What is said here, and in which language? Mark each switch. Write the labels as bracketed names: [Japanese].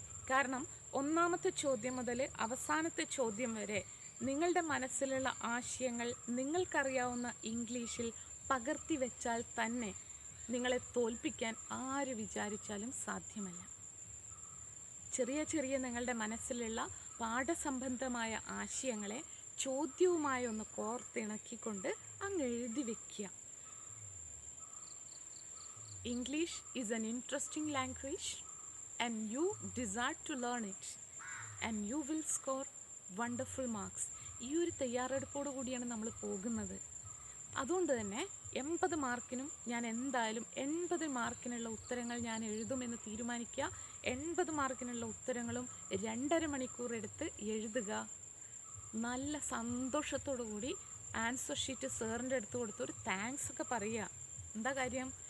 [Malayalam] കാരണം ഒന്നാമത്തെ ചോദ്യം മുതൽ അവസാനത്തെ ചോദ്യം വരെ നിങ്ങളുടെ മനസ്സിലുള്ള ആശയങ്ങൾ നിങ്ങൾക്കറിയാവുന്ന ഇംഗ്ലീഷിൽ പകർത്തി വെച്ചാൽ തന്നെ നിങ്ങളെ തോൽപ്പിക്കാൻ ആര് വിചാരിച്ചാലും സാധ്യമല്ല. ചെറിയ ചെറിയ നിങ്ങളുടെ മനസ്സിലുള്ള പാഠസംബന്ധമായ ആശയങ്ങളെ ചോദ്യവുമായി ഒന്ന് കോർത്തിണക്കിക്കൊണ്ട് അങ്ങ് എഴുതി വെക്കുക. [English] English is an interesting language and you desire to learn it and you will score wonderful marks. [Malayalam] ഈ ഒരു തയ്യാറെടുപ്പോടു കൂടിയാണ് നമ്മൾ പോകുന്നത്. അതുകൊണ്ട് തന്നെ 80 മാർക്കിനും ഞാൻ എന്തായാലും 80 മാർക്കിനുള്ള ഉത്തരങ്ങൾ ഞാൻ എഴുതുമെന്ന് തീരുമാനിക്കുക. 80 മാർക്കിനുള്ള ഉത്തരങ്ങളും 2.5 മണിക്കൂർ എടുത്ത് എഴുതുക. നല്ല സന്തോഷത്തോടു കൂടി ആൻസർ ഷീറ്റ് സാറിൻ്റെ അടുത്ത് കൊടുത്ത് ഒരു താങ്ക്സ് ഒക്കെ പറയുക. എന്താ കാര്യം?